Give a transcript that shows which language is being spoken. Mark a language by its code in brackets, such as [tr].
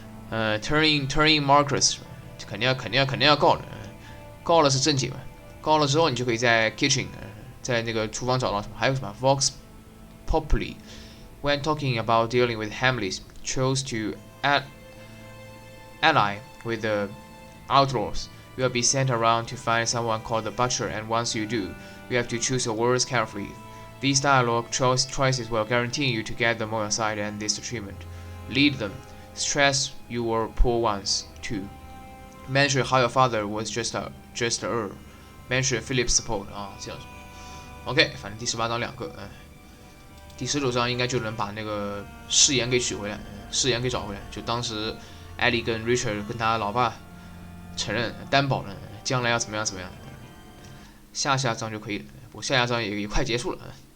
[en] turn in Marcus， [zh] 肯定要告的，告了是正解嘛。告了之后，你就可以在 kitchen， 在那个厨房找到什么，还有什么 Vox Populi。 [en] When talking about dealing with Hamleys, chose to ally with the outlaws. You will be sent around to find someone called the Butcher, and once you do, you have to choose your words carefully. These dialogue choices will guarantee you to get them on your side and this achievement. Lead them. Stress your poor ones too. Mention how your father was just a earl. Mention Philip's support 啊，这样子。 [zh] OK， 反正第18章2个，第19章应该就能把那个誓言给取回来，誓言给找回来。就当时艾莉跟 Richard 跟他老爸承认担保了，将来要怎么样。下章就可以了。不过下章也快结束了。